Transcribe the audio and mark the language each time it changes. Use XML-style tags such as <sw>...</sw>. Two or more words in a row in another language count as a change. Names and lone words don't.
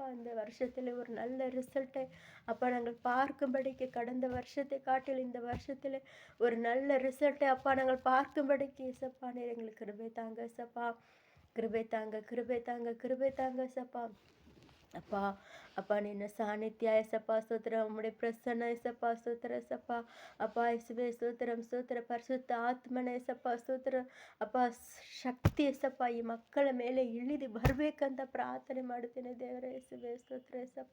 <ta>இந்த வருஷத்தில் ஒரு நல்ல ரிசல்ட்டை அப்பா நாங்கள் பார்க்கும்படிக்கு கடந்த வருஷத்தை காட்டில் இந்த வருஷத்தில் ஒரு நல்ல ரிசல்ட்டை அப்பா நாங்கள் பார்க்கும்படிக்கு ஏசப்பா நீர் எங்களுக்கு கிருபை தாங்க ஏசப்பா. கிருபை தாங்க கிருபை தாங்க கிருபை தாங்க ஏசப்பா. அப்பா அப்பா</ta> <kn>ನಿನ್ನ ಸಾನ್ನಿಧ್ಯ ಏಸಪ್ಪ ಸ್ತೋತ್ರ ಉಮ್ಮಡಿ ಪ್ರಸನ್ನ ಏಸಪ್ಪ ಸ್ತೋತ್ರ ಏಸಪ್ಪ ಅಪ್ಪ ಯೇಸುವೆ ಸ್ತೋತ್ರಂ ಸ್ತೋತ್ರ ಪರಿಶುದ್ಧ ಆತ್ಮನ ಏಸಪ್ಪ ಸ್ತೋತ್ರ ಅಪ್ಪ ಶಕ್ತಿ ಏಸಪ್ಪ ಈ ಮಕ್ಕಳ ಮೇಲೆ ಇಳಿದು ಬರಬೇಕಂತ ಪ್ರಾರ್ಥನೆ ಮಾಡುತ್ತೇನೆ ದೇವರೇ. ಯೇಸುವೆ ಸ್ತೋತ್ರ ಏಸಪ್ಪ.</kn>